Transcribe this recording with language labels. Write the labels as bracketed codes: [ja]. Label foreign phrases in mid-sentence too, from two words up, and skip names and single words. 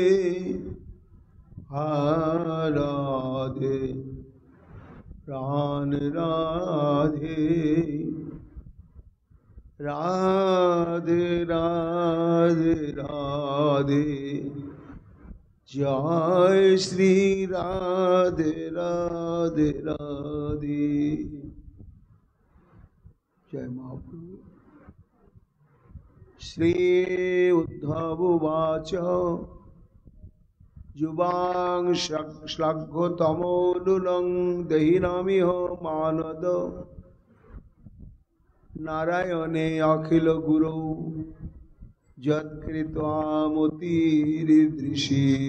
[bn] রাধে প্রাণ রাধে রাধে রাধে রাধে জয় শ্রী রাধে রাধে রাধে। [sa] जय महाप्रभु। श्री उद्धव उवाच युवां श्लाघ्यतमोऽनुलं देहिनामिह मानद नारायणे अखिल गुरौ यत्कृत्वामतिरीदृशी।